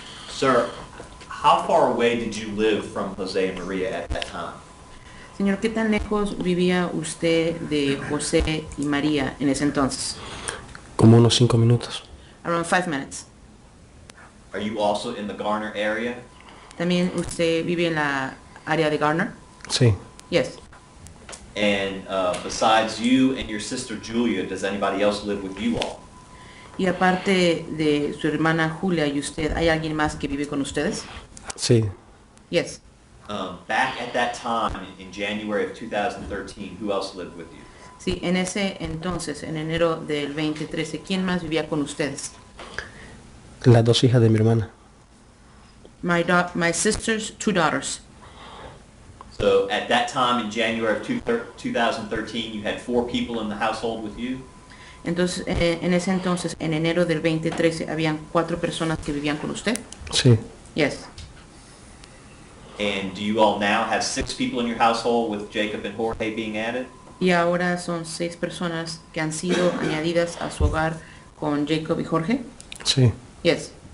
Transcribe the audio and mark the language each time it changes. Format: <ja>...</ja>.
<en>Sir, how far away did you live from Jose and Maria at that time?</en> <es>Señor, ¿qué tan lejos vivía usted de José y María en ese entonces? como unos 5 minutos.</es> <en>Around 5 minutes. Are you also in the Garner area?</en> <es>¿También usted vive en la área de Garner? Sí,</es> <en>Yes. And besides you and your sister Julia, does anybody else live with you all?</en> <es>Y aparte de su hermana Julia y usted, ¿hay alguien más que vive con ustedes? Sí,</es> <en>Yes. Back at that time, in January of 2013, who else lived with you?</en> <es>Sí, en ese entonces, en enero del 2013, ¿quién más vivía con ustedes? las dos hijas de mi hermana.</es> <en>My sister's two daughters. So at that time, in January of 2013, you had 4 people in the household with you?</en> <es>Entonces, en ese entonces, en enero del 2013, ¿habían 4 personas que vivían con usted? Sí,</es> <en>Yes. And do you all now have 6 people in your household with Jacob and Jorge being added?</en> <es>Y ahora son 6 personas que han sido añadidas a su hogar con Jacob y Jorge. sí.</es> <en>Yes.</en>